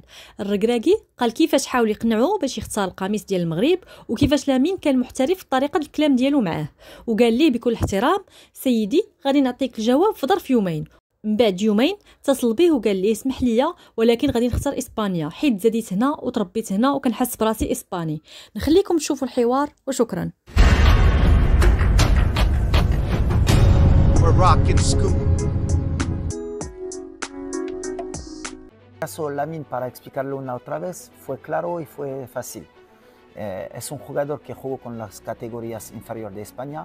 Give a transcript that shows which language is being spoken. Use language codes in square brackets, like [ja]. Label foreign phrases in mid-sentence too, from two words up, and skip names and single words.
[ar] الركراكي قال كيفاش حاول يقنعوه باش يختار القميص ديال المغرب، وكيفاش لامين كان محترف في طريقة الكلام ديالو معاه، وقال ليه بكل احترام: سيدي غادي نعطيك الجواب في ظرف يومين. من بعد يومين اتصل به وقال لي: اسمح لي ولكن غادي نختار اسبانيا، حيت زاديت هنا وتربيت هنا وكنحس براسي اسباني. نخليكم تشوفوا الحوار وشكرا. [es] Caso Lamine, para explicarlo una otra vez, fue claro y fue fácil. Es un jugador que jugó con las categorías inferiores de España.